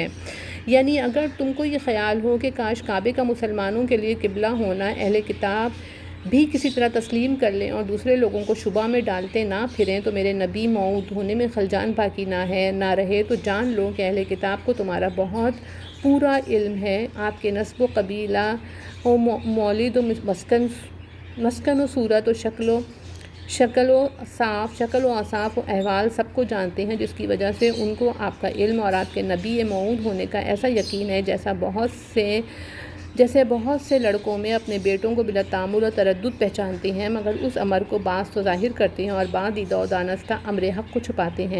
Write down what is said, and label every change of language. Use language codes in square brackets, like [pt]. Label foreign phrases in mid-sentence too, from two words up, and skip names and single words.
[ur] یعنی اگر تم کو یہ خیال ہو کہ کاش کعبے کا مسلمانوں کے لیے قبلہ ہونا اہل کتاب بھی کسی طرح تسلیم کر لیں اور دوسرے لوگوں کو شبہ میں ڈالتے نہ پھریں، تو میرے نبی موعود ہونے میں خلجان باقی نہ رہے، تو جان لو کہ اہل کتاب کو تمہارا بہت پورا علم ہے۔ آپ کے نسب و قبیلہ و مولد و مسکن و صورت و شکل و اصاف و احوال سب کو جانتے ہیں، جس کی وجہ سے ان کو آپ کا علم اور آپ کے نبی موعود ہونے کا ایسا یقین ہے جیسے بہت سے لڑکوں میں اپنے بیٹوں کو بلا تعامل و تردد پہچانتے ہیں، مگر اس امر کو بعض تو ظاہر کرتے ہیں اور بعض دیدہ و دانستہ امر حق کو چھپاتے ہیں۔